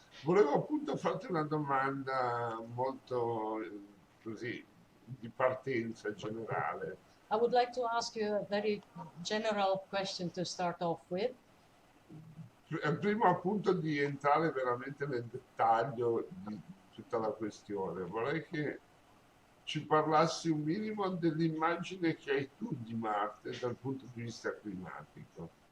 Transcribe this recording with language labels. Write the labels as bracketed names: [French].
[Italian] Volevo appunto farti una domanda molto così di partenza generale. [English] I would like to ask you a very general question to start off with. [Italian] Prima appunto di entrare veramente nel dettaglio di tutta la questione, vorrei che ci parlassi un minimo dell'immagine che hai tu di Marte dal punto di vista climatico.